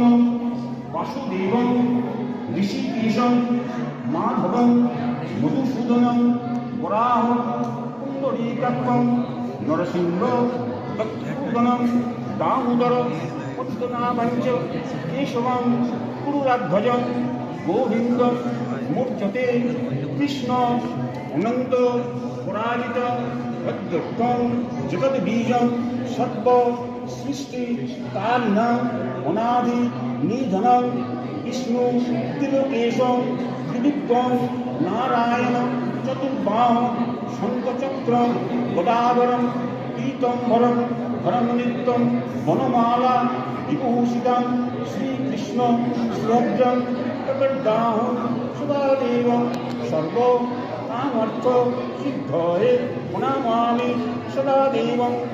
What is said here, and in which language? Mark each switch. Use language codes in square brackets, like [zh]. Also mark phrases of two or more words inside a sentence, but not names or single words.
[sa] বাসুদেবং ঋষিকেশং মাধবং মধুসূদনং বরাহ পুণ্ডরীকাক্ষং নরসিংহ দক্ষিণং দামোদর পদ্মনাভঞ্চ কেশবং পুরুরাধ্বজং গোবিন্দং মূর্ছতে কৃষ্ণ অনন্ত পরাজিত অদ্যক্ষং জগদ্বীজং সর্ব সৃষ্টি কারিণং অনাদি নিধনং বিষ্ণু ত্রিলোকেশং ত্রিদিগ্গং নারায়ণ চতুর্বাহ শঙ্খচক্র গদাধরং পীতম্বরং ধরং নিত্যং বনমালা বিভূষিতং শ্রীকৃষ্ণ শ্রদ্ধং প্রকটাহং সদাদেবং সর্ব কামার্থ সিদ্ধয়ে প্রণমামি সদাদেবং